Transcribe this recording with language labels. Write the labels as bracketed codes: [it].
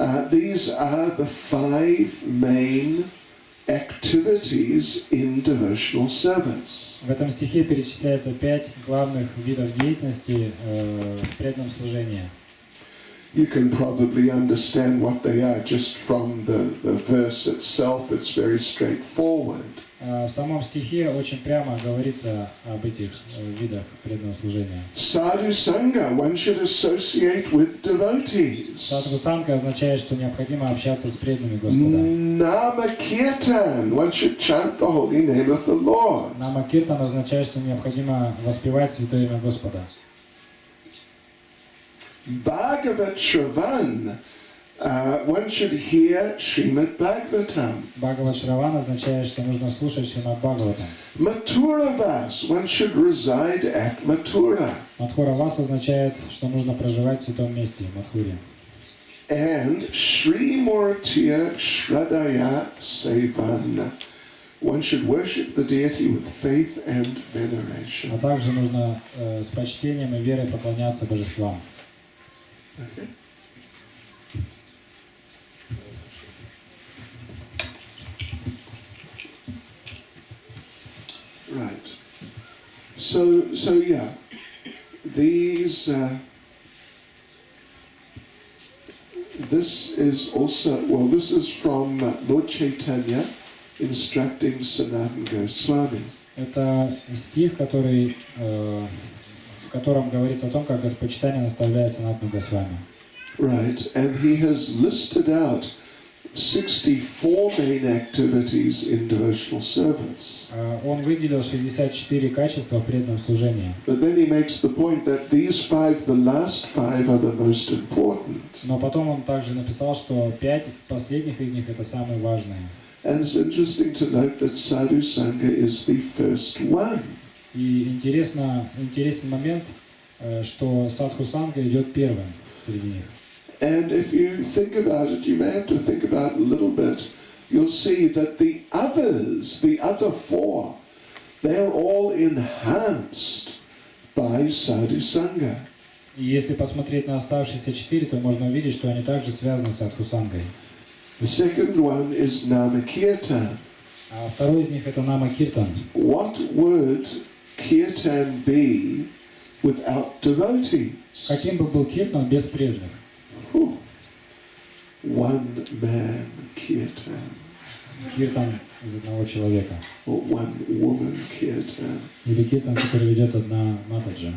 [en] These are the 5 main activities in devotional service. [ru] В этом стихе перечисляется 5 главных видов деятельности в преданном служении. [en] You can probably understand what they are just from the verse itself. It's very straightforward. [ru] В самом стихе очень прямо говорится об этих видах преданного служения. [en] Sadhu Sangha, one should associate with devotees. [ru] Садху Санга означает, что необходимо общаться с преданными Господа. [en] Nama Kirtan, one should chant the holy name of the Lord. [ru] Нама Киртан означает, что необходимо воспевать святое имя Господа. [en] Bhagavat Shravan, one should hear Srimad Bhagavatam. [ru] Бхагават Шраван означает, что нужно слушать Шримад Бхагаватам. [en] Maturavas, one should reside at Mathura. [ru] Мадхуравас означает, что нужно проживать в святом месте, в Мадхуре. [en] And Sri Murtiya Shradaya Sevan, one should worship the deity with faith and veneration. [ru] А также нужно с почтением и верой поклоняться божествам. [en] Okay. Right. So yeah, These, this is also, well, this is from Lord Chaitanya instructing Sanatana Goswami. [ru] Это стих, который, в котором говорится о том, как Господь Чайтанья наставляет Санатану Госвами. [en] Right, and he has listed out 64 main activities in devotional service. [ru] Он выделил 64 качества в преданном служении. [en] But then he makes the point that these 5, the last 5, are the most important. [ru] Но потом он также написал, что 5 последних из них это самые важные. [en] And it's interesting to note that Sadhu Sangha is the first one. [ru] И интересный момент, что Садху Санга идет первым среди них. [en] And if you think about it, you may have to think about it a little bit. You'll see that the others, the other 4, they're all enhanced by Sadhu Sangha. [ru] И если посмотреть на оставшиеся 4, то можно увидеть, что они также связаны с Садху Сангой. [en] The second one is Nama Kirtan. [ru] А второй из них это Нама Киртан. [en] What would Kirtan be without devotees? [ru] Каким бы был Киртан без преданных? [en] One man Kirtan. [ru] Киртан из одного человека. [en] Or one woman Kirtan. [ru] Или Киртан, который ведет одна Матаджа.